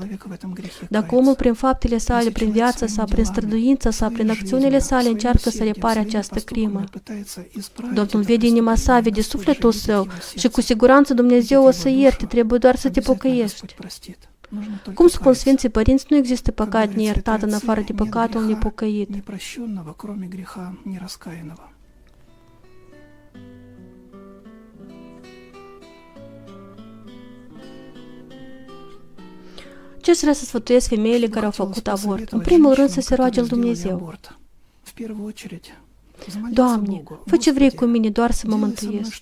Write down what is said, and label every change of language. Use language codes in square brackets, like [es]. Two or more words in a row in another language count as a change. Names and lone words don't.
[ro] Dacă omul prin faptele sale, prin viața sa, prin străduința sa, prin acțiunile sale încearcă să repare această crimă. Domnul vede inima sa, vede sufletul său și cu siguranță Dumnezeu o să ierte, trebuie doar să te pocăiești. Cum spun Sfinții Părinți, nu există păcat neiertat în afară de păcatul nepocăit. [ru] Непрощенного, кроме греха нераскаянного. [ro] Ce aș vrea să sfătuiesc femeile care au făcut avort? În primul rând să se roage la Dumnezeu. Doamne, fă ce vrei cu mine, doar să mă mântuiesc.